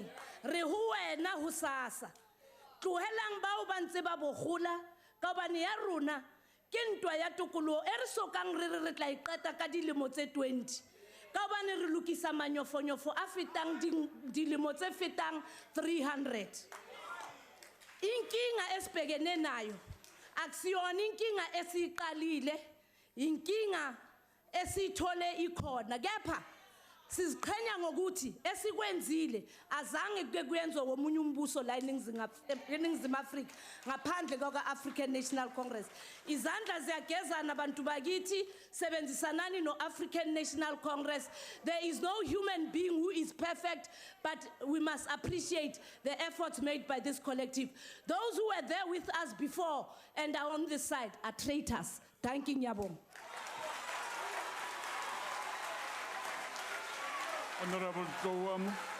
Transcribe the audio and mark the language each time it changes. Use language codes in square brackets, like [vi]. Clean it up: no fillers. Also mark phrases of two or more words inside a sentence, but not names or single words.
[st] Re ho wena ho sasa tlohelang bao ba ntse ba bogola ka hobane ya rona ke ntwa ya tokoloho e re sokang re tla iqeta ka dilemo tse 20 ka hobane re lokisa manyofonyofo a fetang dilemo tse fetang 300. [zu] Inkinga esibhekene nayo akusiyona inkinga esiqalile, inkinga esithole ikhona, kepha siziqhenya ngokuthi esikwenzile azange kuke kuyenzwe womunye umbuso la eNingizimu Afrika ngaphandle kwaka-African National Congress. Izandla ziyagezana bantu bakithi, sebenzisanani no-African National Congress. [en] There is no human being who is perfect, but we must appreciate the efforts made by this collective. Those who were there with us before and are on this side are traitors. Thank you, Nyabong. Honorable Kowam.